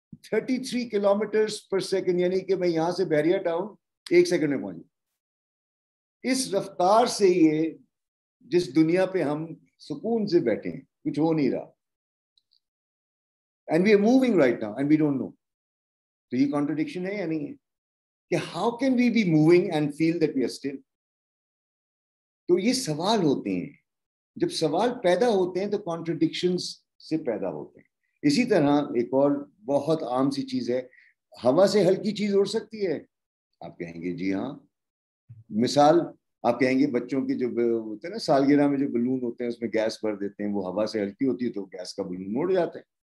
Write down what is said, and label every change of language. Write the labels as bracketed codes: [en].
[en] 33 kilometers per second, [ur] یعنی کہ میں یہاں سے بحریہ ٹاؤن 1 سیکنڈ میں پہنچ. اس رفتار سے یہ جس دنیا پہ ہم سکون سے بیٹھے ہیں, کچھ ہو نہیں رہا, [en] and we are moving right now and we don't know. [ur] تو یہ [en] contradiction [ur] ہے یا نہیں ہے کہ [en] how can we be moving and feel that we are still. [ur] تو یہ سوال ہوتے ہیں, جب سوال پیدا ہوتے ہیں تو کانٹرڈکشنز سے پیدا ہوتے ہیں. اسی طرح ایک اور بہت عام سی چیز ہے, ہوا سے ہلکی چیز اڑ سکتی ہے. آپ کہیں گے جی ہاں. مثال آپ کہیں گے بچوں کی جو ہوتے ہیں نا سالگرہ میں جو بلون ہوتے ہیں اس میں گیس بھر دیتے ہیں, وہ ہوا سے ہلکی ہوتی ہے تو گیس کا بلون اڑ جاتا ہے.